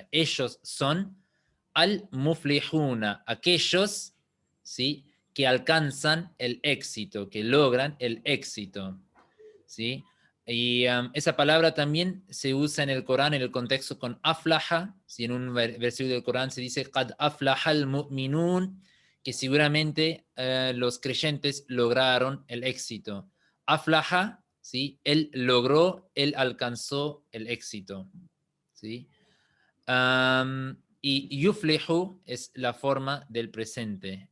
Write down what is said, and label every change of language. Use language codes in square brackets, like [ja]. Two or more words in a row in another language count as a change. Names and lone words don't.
[es] Ellos son al-muflihuna, aquellos, ¿sí? Que alcanzan el éxito, que logran el éxito, ¿sí? Y esa palabra también se usa en el Corán en el contexto con aflaha, si en un versículo del Corán se dice [ar] قد أفلح المؤمنون, [es] que seguramente los creyentes lograron el éxito. Aflaha, ¿sí? Él logró, él alcanzó el éxito, ¿sí? Y yuflihu es la forma del presente.